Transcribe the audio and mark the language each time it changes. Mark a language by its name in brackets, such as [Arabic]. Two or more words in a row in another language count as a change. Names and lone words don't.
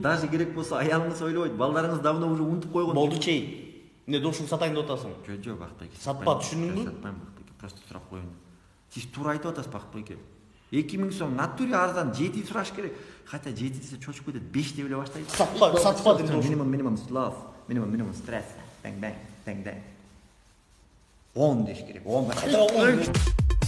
[Kyrgyz] Даже керек болсо аялыңыз ойлобойт. Балдарыңыз [Russian] давно уже [Kyrgyz] унутуп койгон. Болду чей. Эмне добушуңду сатайын деп атасың? Жок, Бакытбай эке. Сатпа, түшүндүңбү? Сатпайм, Бакытбай эке. Просто сурап коеюн. Сиз туура айтып атасыз, Бакытбай эке. 2000 сом натуре арзан, 7 сураш керек. Хотя 7 десе чочуп кетет, 5 деп эле баштайт. Сатпа дейм. [English] Minimum love, minimum stress. Bang bang, bang bang. 10 [Kyrgyz] деш керек. [English] 10.